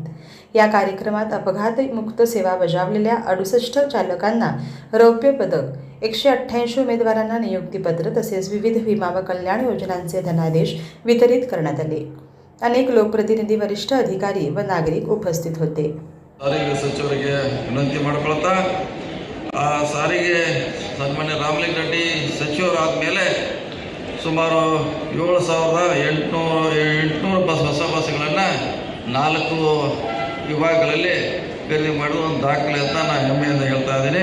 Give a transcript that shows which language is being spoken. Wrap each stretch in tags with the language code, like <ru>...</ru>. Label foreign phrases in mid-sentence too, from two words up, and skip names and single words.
<mr>या कार्यक्रमात अपघातमुक्त सेवा बजावलेल्या 68 चालकांना रौप्य पदक, 188 उमेदवारांना नियुक्तीपत्र तसेच विविध विमा व कल्याण योजनांचे धनादेश वितरित करण्यात आले. अनेक लोकप्रतिनिधी, वरिष्ठ अधिकारी व नागरिक उपस्थित होते.</mr> <kn>ಸಾರಿಗೆ ಸಚಿವರಿಗೆ ವಿನಂತಿ ಮಾಡಿಕೊಳ್ತಾ ಸಾರಿಗೆ ಸನ್ಮಾನ್ಯ ರಾಮಲಿಂಗ ರೆಡ್ಡಿ ಸಚಿವರಾದ ಮೇಲೆ ಸುಮಾರು 7,800 ಹೊಸ ಬಸ್ಗಳನ್ನು 4 ವಿಭಾಗಗಳಲ್ಲಿ ಖರೀದಿ ಮಾಡುವ ಒಂದು ದಾಖಲೆ ಅಂತ ನಾನು ಹೆಮ್ಮೆಯಿಂದ ಹೇಳ್ತಾ ಇದ್ದೀನಿ.</kn>